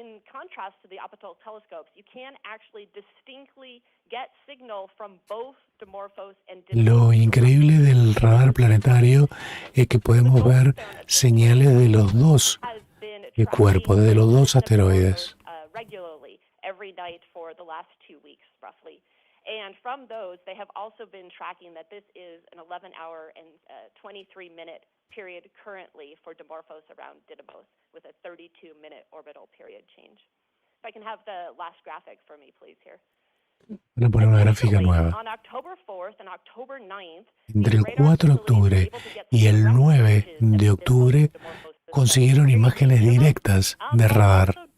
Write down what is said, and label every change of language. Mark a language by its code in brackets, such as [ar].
[en] contrast to the optical telescopes, you can actually distinctly get signal from both Dimorphos and [es] Lo increíble del radar planetario es que podemos ver señales de los dos cuerpos, de los dos asteroides. [en] Regularly every night for the last 2 weeks, roughly. And from those, they have also been tracking that this is an 11-hour and 23-minute period currently for Dimorphos around Didymos, with a 32-minute orbital period change. If I can have the last graphic for me, please, here. [es] Voy a poner una gráfica nueva. [en] On October 4th and October 9th, [es] Entre el 4 de octubre y el 9 de octubre consiguieron imágenes directas de radar.